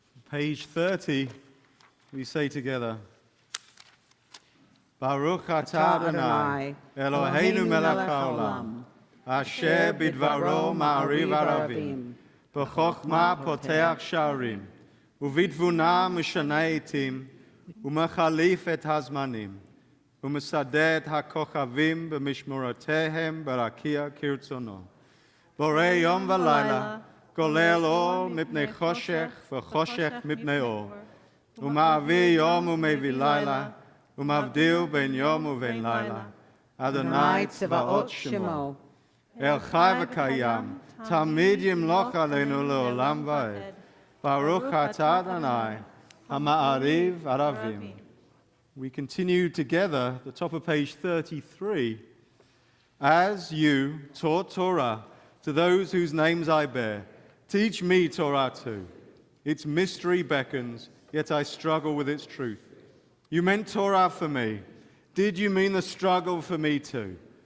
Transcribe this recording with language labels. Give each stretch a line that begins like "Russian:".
English: Page 30, we say together,
Hebrew: Baruch atah Adonai, Eloheinu melech haolam, asher bidvaro ma'ariv aravim, b'chokhmah poteach sha'arim, uvidvuna mishana etim, ומחליף את הזמנים, ומסדר את הכוכבים במשמורותיהם ברקיע כרצונו. בורא יום ולילה, גולל אור מפני חושך וחושך מפני אור, ומעביר יום ומביא לילה, ומבדיל בין יום ובין לילה. אדוני צבאות שמו, אל חי וקיים, תמיד ימלוך עלינו לעולם ועד. ברוך אתה אדוני, Hama'ariv Aravim.
English: We continue together, the top of page 33. As you taught Torah to those whose names I bear, teach me Torah too. Its mystery beckons, yet I struggle with its truth. You meant Torah for me. Did you mean the struggle for me too?